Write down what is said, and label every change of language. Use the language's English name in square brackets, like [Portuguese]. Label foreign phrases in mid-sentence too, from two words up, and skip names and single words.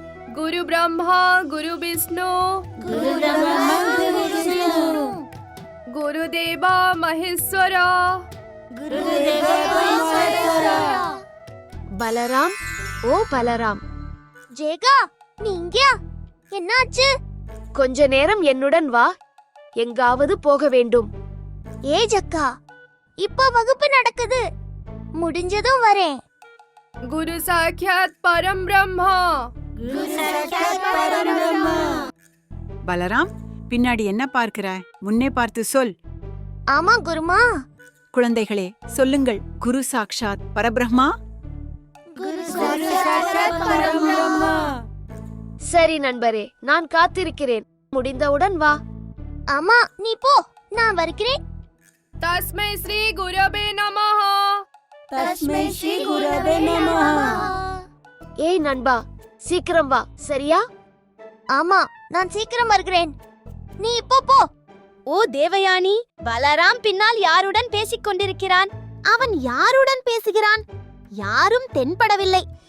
[Sanskrit] गुरु ब्रह्मा गुरु विष्णु गुरुदेवा महेश्वर [Tamil] பலராம், ஓ பலராம். ஜேகா, நீ இங்கயா? என்னாச்சு? கொஞ்ச நேரம் என்னுடன் வா, எங்காவது போக வேண்டும். ஏ ஜக்கா, இப்ப வகுப்பு நடக்குது, முடிஞ்சதும் வரேன். [Sanskrit] गुरु साक्षात परम ब्रह्मा. [Tamil] பலராம், பின்னாடி என்ன பார்க்கிறாய்? முன்னே பார்த்து சொல். ஆமா குருமா. குழந்தைகளே, சொல்லுங்கள். [Sanskrit] गुरु साक्षात् परब्रह्म. [Tamil] சரி நண்பரே, நான் காத்திருக்கிறேன். முடிந்தவுடன் வா. ஆமா, நீ போ, நான் வருகிறேன். [Sanskrit] तस्मै श्री गुरवे नमः. [Tamil] ஏய் நண்பா, சீக்கிரம் வா, சரியா? ஆமா, நான் சீக்கிரம் வருகிறேன். நீ இப்போ போ. ஓ தேவயானி, பலராம் பின்னால் யாருடன் பேசிக் கொண்டிருக்கிறான்? அவன் யாருடன் பேசுகிறான்? யாரும் தென்படவில்லை.